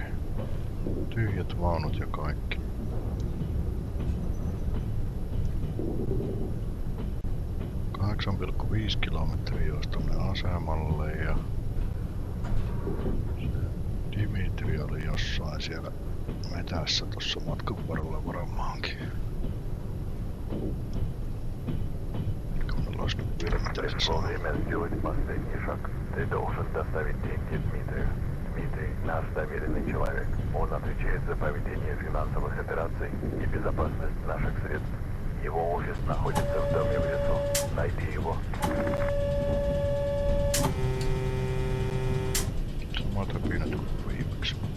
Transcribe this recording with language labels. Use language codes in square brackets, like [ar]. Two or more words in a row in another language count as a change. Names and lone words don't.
[fi] Tyhjät vaunut ja kaikki. ...8,5 kilometriä olisi tonne asemalle ja... Dimitri oli jossain siellä metässä tossa matkan varrella varmaankin. Kun olisi nyt vielä mitä se saa. [ru] Время сделать последний шаг. Ты должен доставить деньги Дмитрию. Дмитрий — наш доверенный человек. Он отвечает за проведение финансовых операций и безопасность наших средств. Его офис находится в доме в лесу. Найди его. [fi] Samat höpinät kuin viimeksi.